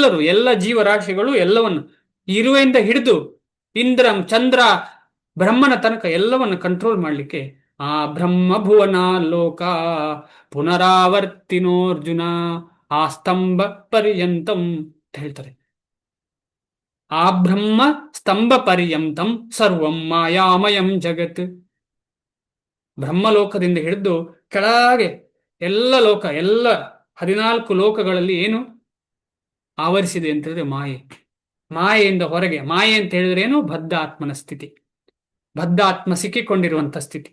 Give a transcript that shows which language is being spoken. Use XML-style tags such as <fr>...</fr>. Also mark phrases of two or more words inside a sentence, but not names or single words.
<kn>ಎಲ್ಲರೂ, ಎಲ್ಲ ಜೀವರಾಶಿಗಳು ಎಲ್ಲವನ್ನು ಇರುವೆಯಿಂದ ಹಿಡಿದು ಇಂದ್ರ, ಚಂದ್ರ, ಬ್ರಹ್ಮನ ತನಕ ಎಲ್ಲವನ್ನು ಕಂಟ್ರೋಲ್ ಮಾಡ್ಲಿಕ್ಕೆ</kn> <sa>ಆ ಬ್ರಹ್ಮ ಭುವನ ಲೋಕ ಪುನರಾವರ್ತಿನೋರ್ಜುನ ಆ ಸ್ತಂಭ ಪರ್ಯಂತಂ</sa> <kn>ಅಂತ ಹೇಳ್ತಾರೆ.</kn> <sa>ಆ ಬ್ರಹ್ಮ ಸ್ತಂಭ ಪರ್ಯಂತಂ ಸರ್ವಂ ಮಾಯಾಮಯಂ ಜಗತ್.</sa> <kn>ಬ್ರಹ್ಮಲೋಕದಿಂದ ಹಿಡಿದು ಕೆಳಗೆ ಎಲ್ಲ ಲೋಕ, ಎಲ್ಲ 14 ಲೋಕಗಳಲ್ಲಿ ಏನು ಆವರಿಸಿದೆ ಅಂತ ಹೇಳಿದ್ರೆ ಮಾಯೆ. ಮಾಯೆಯಿಂದ ಹೊರಗೆ, ಮಾಯೆ ಅಂತ ಹೇಳಿದ್ರೆ ಏನು? ಬದ್ಧ ಆತ್ಮನ ಸ್ಥಿತಿ, ಬದ್ಧ ಆತ್ಮ ಸಿಕ್ಕಿಕೊಂಡಿರುವಂತ ಸ್ಥಿತಿ.</kn>